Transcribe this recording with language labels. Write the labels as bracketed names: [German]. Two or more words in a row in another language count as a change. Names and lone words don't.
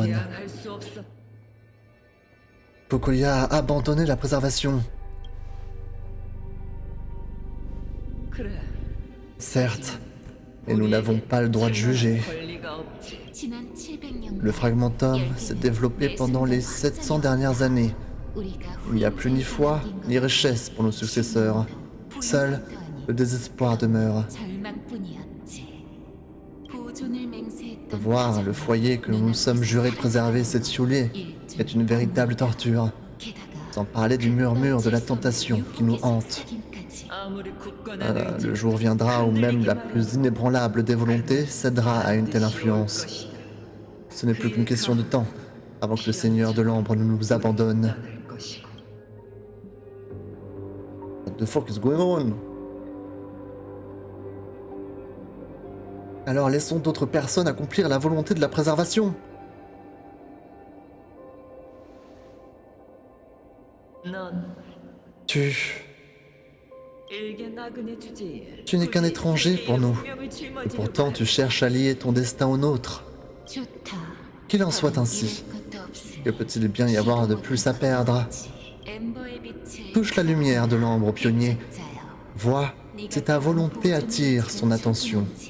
[Korean] 대항할 수 없었. [French] Cocolia a abandonné la préservation. [Korean] 그래. [French] Certes, mais nous n'avons pas le droit de juger. [Korean] 권리가 없지. 지난 700년 [French] Le fragmentum s'est développé pendant les 700 dernières années. Il n'y a plus ni foi, ni richesse pour nos successeurs. Seul le désespoir demeure. Voir le foyer que nous nous sommes jurés de préserver s'étioler est une véritable torture. Sans parler du murmure de la tentation qui nous hante. [Korean] 아무리 굳건한 [French] Le jour viendra où même la plus inébranlable des volontés cédera à une telle influence. Ce n'est plus qu'une question de temps avant que le Seigneur de l'Ambre ne nous abandonne. [English] What the fuck is going on? [French] Alors laissons d'autres personnes accomplir la volonté de la préservation. [Korean] 넌 [French] Tu [Korean] 일개 나그네 주제에 [French] Tu n'es qu'un étranger pour nous. [Korean] 운명을 [French] Et [Korean] 짊어지려 [French] pourtant tu cherches à lier ton destin au nôtre. Qu'il en soit ainsi. Que peut-il bien y avoir de plus à perdre? Touche la lumière de l'ambre, pionnier. Vois si ta volonté attire son attention.